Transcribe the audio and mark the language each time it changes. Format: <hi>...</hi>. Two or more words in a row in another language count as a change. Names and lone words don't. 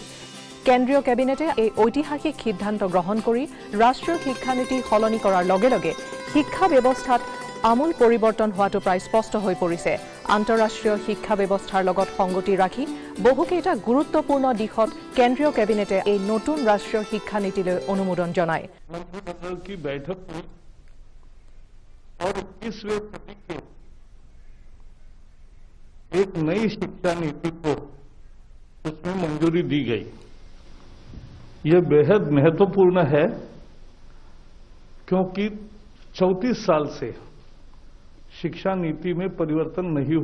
<as>কেন্দ্ৰীয় কেবিনেটে এই ঐতিহাসিক সিদ্ধান্ত গ্ৰহণ কৰি ৰাষ্ট্ৰীয় শিক্ষানীতি সলনি কৰাৰ লগে লগে শিক্ষা ব্যৱস্থাত আমূল পৰিৱৰ্তন হোৱাটো প্ৰায় স্পষ্ট হৈ পৰিছে। আন্তঃৰাষ্ট্ৰীয় শিক্ষা ব্যৱস্থাৰ লগত সংগতি ৰাখি বহুকেইটা গুৰুত্বপূৰ্ণ দিশত কেন্দ্ৰীয় কেবিনেটে এই নতুন ৰাষ্ট্ৰীয় শিক্ষানীতিলৈ অনুমোদন জনায়।</as> <hi>और 21वें सदी के एक नई शिक्षा नीति को उसमें मंजूरी दी गई। यह बेहद महत्वपूर्ण है क्योंकि 34 साल से शिक्षा नीति में परिवर्तन नहीं</hi>